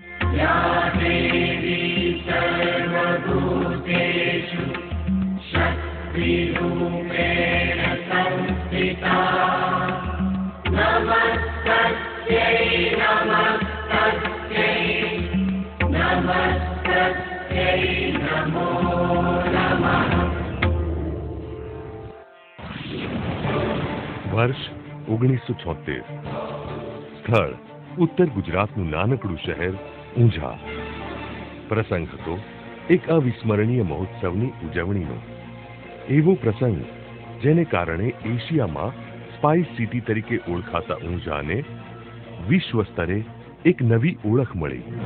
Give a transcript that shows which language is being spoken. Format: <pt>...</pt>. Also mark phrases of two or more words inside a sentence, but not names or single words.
<sa>या देवी सर्वभूतेषु शक्तिरूपेण संस्थिता नमस्तस्यै नमस्तस्यै नमस्तस्यै नमो नमः।</sa> <gu>વર્ષ 1976। સ્થળ ઉત્તર ગુજરાતનું નાનકડું શહેર ઊંઝા। પ્રસંગ હતો એક અવિસ્મરણીય મહોત્સવની ઉજવણીનો। એવો પ્રસંગ જેને કારણે એશિયામાં</gu> <en>spice city</en> <gu>તરીકે ઓળખાતા ઊંઝાને વિશ્વ સ્તરે એક નવી ઓળખ મળી।</gu>